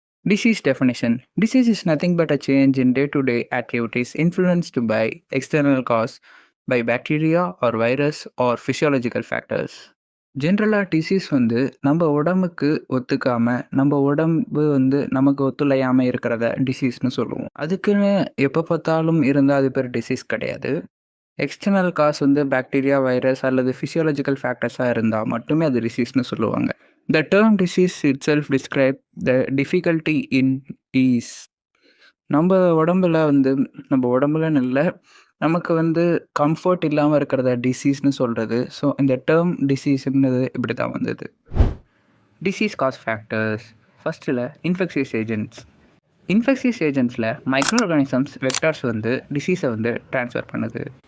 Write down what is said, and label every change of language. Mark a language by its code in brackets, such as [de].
[en] Disease definition: disease is nothing but a change in day-to-day activities influenced by external cause by bacteria or virus or physiological factors. [ta] ஜென்ரலாக disease வந்து நம்ம உடம்புக்கு ஒத்துக்காம, நம்ம உடம்பு வந்து நமக்கு ஒத்துழையாமல் இருக்கிறத டிசீஸ்னு சொல்லுவோம். அதுக்குன்னு எப்போ பார்த்தாலும் இருந்தால் அது பேர் டிசீஸ் கிடையாது. எக்ஸ்டர்னல் காஸ் வந்து பாக்டீரியா, வைரஸ் அல்லது ஃபிசியாலஜிக்கல் ஃபேக்டர்ஸாக இருந்தால் மட்டுமே அது டிசீஸ்னு சொல்லுவாங்க. [en] The term disease itself describes the difficulty in ease. [ta] நம்ம உடம்புலன்னு இல்லை, நமக்கு வந்து கம்ஃபர்ட் இல்லாமல் இருக்கிறத டிசீஸ்னு சொல்கிறது. ஸோ இந்த டேர்ம் டிசீஸ்ன்றது இப்படி தான் வந்தது. [en] Disease cause factors. [ta] ஃபஸ்ட்டில் infectious agents. Infectious ஏஜென்ட்ஸில் micro organisms, vectors வந்து டிசீஸை வந்து ட்ரான்ஸ்ஃபர் பண்ணுது.